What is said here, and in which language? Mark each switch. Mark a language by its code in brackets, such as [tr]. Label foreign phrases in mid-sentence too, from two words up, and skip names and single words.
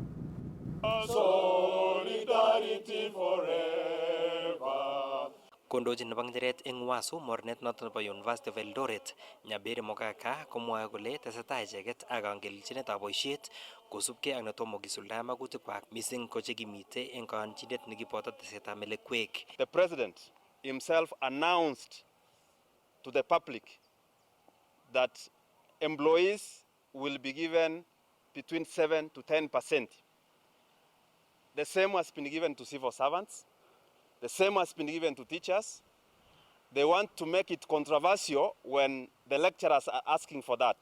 [kln] Kondochin nebo ng'echeret eng Wasu mornet noton nebo University of Eldoret, Nyaberi Mogaka komwoe kole tesetai icheket ak kangelelchinetab boisiet kosubkei ak netomo kisuldae magutikwak mising ko chekimitei eng kayonjinet nekiboto tesetab melekwek. [en] The president himself announced to the public that employees will be given between 7 to 10%. The same has been given to civil servants. The same has been given to teachers. They want to make it controversial when the lecturers are asking for that.